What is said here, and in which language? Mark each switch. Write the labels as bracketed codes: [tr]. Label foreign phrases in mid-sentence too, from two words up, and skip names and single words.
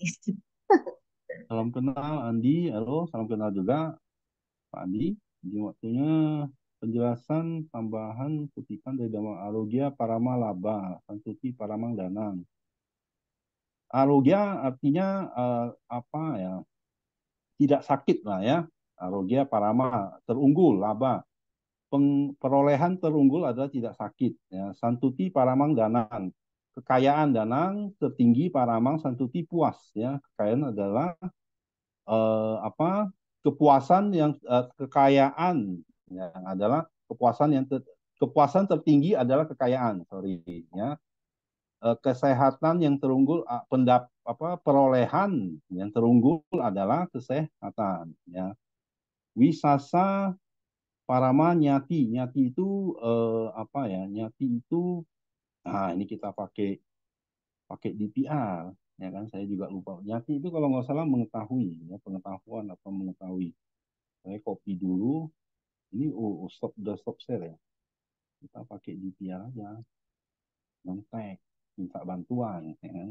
[id] Salam kenal Andi, halo, salam kenal juga Pak Andi. Di waktunya penjelasan tambahan kutipan dari Dhamma [pi] Arogya Parama Laba, Santuti Paramang Danang. [id] Arogya artinya apa ya? Tidak sakit lah ya. [pi] Arogya Parama terunggul, laba. [id] Perolehan terunggul adalah tidak sakit. Ya. [pi] Santuti Paramang Danang. [id] Kekayaan Danang tertinggi Paramang Santuti puas. Ya. Kekayaan adalah apa kepuasan yang kekayaan yang adalah kepuasan tertinggi adalah kekayaan sorry ya kesehatan yang terunggul perolehan yang terunggul adalah kesehatan ya [pi] wisasa parama nyati nyati [id] itu apa ya nyati itu nah ini kita pakai pakai DPR ya kan saya juga lupa nyati itu kalau nggak salah mengetahui ya pengetahuan atau mengetahui saya copy dulu ini stop udah [en] stop share [id] ya kita pakai DPR aja nontek minta bantuan ya kan?